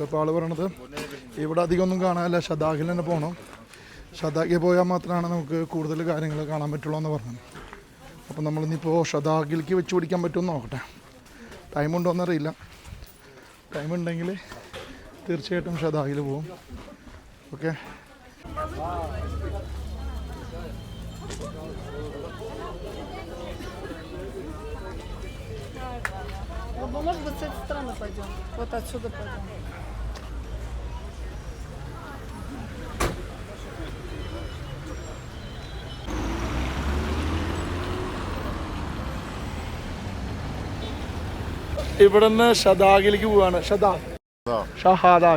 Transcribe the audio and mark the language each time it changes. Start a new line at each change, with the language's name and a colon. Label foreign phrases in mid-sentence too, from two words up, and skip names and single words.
Malayalam: അപ്പോൾ ആൾ പറയണത് ഇവിടെ അധികം ഒന്നും കാണാനില്ല, ഷദാഖിൽ തന്നെ പോകണം, ഷദാഖിൽ പോയാൽ മാത്രമാണ് നമുക്ക് കൂടുതൽ കാര്യങ്ങൾ കാണാൻ പറ്റുള്ളൂ എന്ന് പറഞ്ഞു. അപ്പോൾ നമ്മളിന്നിപ്പോൾ ഷദാഖിലേക്ക് വെച്ച് പിടിക്കാൻ പറ്റുമെന്ന് നോക്കട്ടെ. ടൈമുണ്ടോ എന്നറിയില്ല, ടൈമുണ്ടെങ്കിൽ തീർച്ചയായിട്ടും ഷദാഖിൽ പോവും. ഓക്കെ,
Russian: может быть, с этой стороны пойдем. Вот отсюда пойдем.
Malayalam: ഇവിടെ നിന്ന് ഷദാഖിലേക്ക് പോവാണ്. ഷഹാദാക്ക.